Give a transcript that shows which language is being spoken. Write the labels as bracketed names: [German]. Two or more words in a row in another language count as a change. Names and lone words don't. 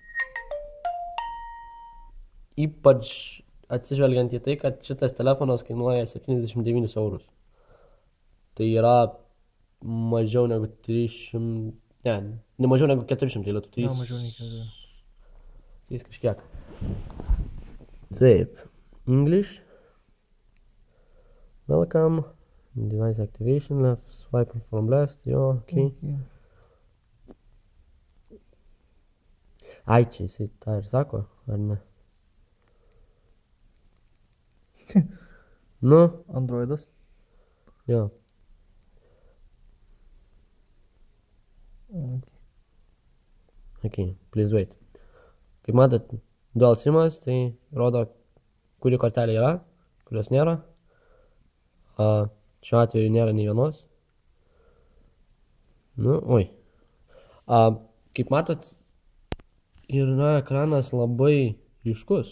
[Lithuanian] Ypač atsižvelgiant į tai, kad šitas telefonas kainuoja 79 eurus. Tai yra mažiau negu 300, ne mažiau negu 400 lietų. Ne, mažiau negu 400. Tai kažkiek. Taip. [English] English. Welcome. Device activation left. Swipe from left. [Lithuanian] Jo, ok. Ai, čia jisai tą ir sako, ar ne? Nu. Androidas. Jo. [English] Ok, please wait. [Lithuanian] Kaip matot, [English] dual SIMas, [Lithuanian] tai rodo, kuri kortelė yra, kurios nėra. Šiuo atveju nėra nei vienos. Nu, oi. Kaip matot, yra ekranas labai ryškus.